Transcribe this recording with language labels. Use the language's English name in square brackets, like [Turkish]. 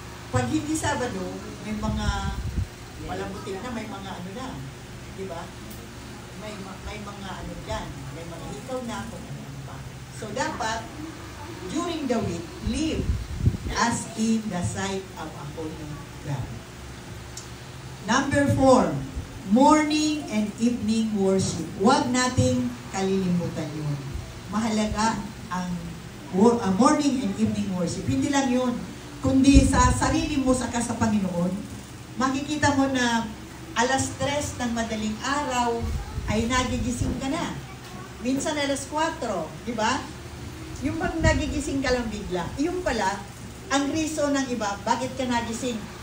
[Filipino] Pag hindi Sabado, may mga palamutin na, may mga na, di ba? May mga dyan, may mga ikaw na kung ano pa. [English] So, dapat, during the week, live as in the sight of a holy God. Number 4, morning and evening worship. [Filipino] Huwag nating kalilimutan yun. Mahalaga ang [English] morning and evening worship. [Filipino] Hindi lang yun. Kundi sa sarili mo saka sa Panginoon, makikita mo na alas 3 ng madaling araw ay nagigising ka na. Minsan alas 4, di ba? Yung pag nagigising ka lang bigla, yung pala, ang reason ng iba, bakit ka nagising?